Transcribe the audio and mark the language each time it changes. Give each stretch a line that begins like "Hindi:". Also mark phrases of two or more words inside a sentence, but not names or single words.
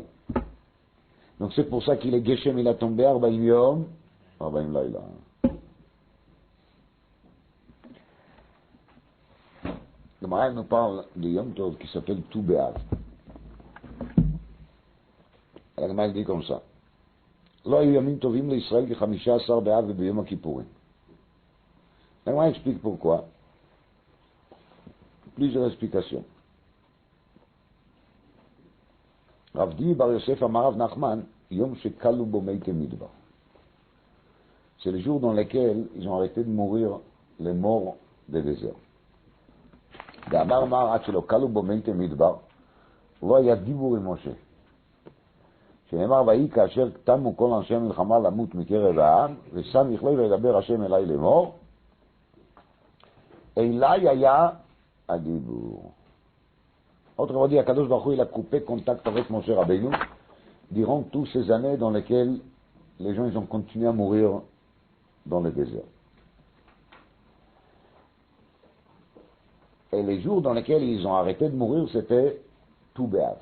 French: Donc c'est pour ça qu'il est Geshem, il a tombé,
Hebrew: ארבעים יום ארבעים לילה.
French: Le Maharal nous parle de Yom Tov qui s'appelle Tu B'Av. Le Maharal dit comme ça.
Hebrew: לא היו ימים טובים לישראל כ-15 באב וביום הכיפורים.
French: Le Maharal explique pourquoi. Plusieurs explications.
Hebrew: רב די בר יוסף אמר רב נחמן, יום שכלו בו מתי מדבר.
French: C'est le jour dans lequel ils ont arrêté de mourir les morts des déserts.
Hebrew: ואמר מר עד שלא כלו בו מתי מדבר, לא היה דיבור עם משה. שנאמר ויהי כאשר תמו כל אנשי המלחמה למות מקרב העם, ושם יכלה וידבר השם אליי לאמור, אליי היה הדיבור.
French: Autrement dit, Akadosh Baruch Hu, il a coupé contact avec Moshe Rabbeinu durant toutes ces années dans lesquelles les gens ils ont continué à mourir dans le désert. Et les jours dans lesquels ils ont arrêté de mourir, c'était tout Béav.